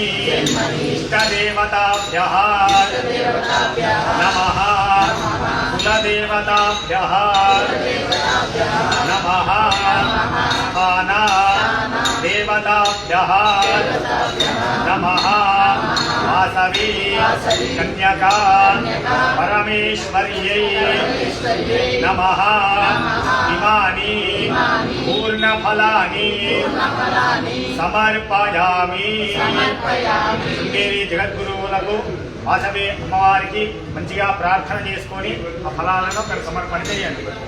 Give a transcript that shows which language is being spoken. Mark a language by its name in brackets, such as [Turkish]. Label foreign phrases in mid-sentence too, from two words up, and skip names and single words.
[Sanskrit] इष्टदेवताभ्यः नमः, कुलदेवताभ्यः नमः, स्थाना देवताभ्यः नमः, वासवी कन्यका परमेश्वर्यै नमः। इमानि पूर्णफलानि సమర్పయామి। [Telugu] శృంగేరి జగద్గురువులకు వాసవి అమ్మవారికి మంచిగా ప్రార్థన చేసుకొని ఆ ఫలాలను అక్కడ సమర్పణ చేయండి.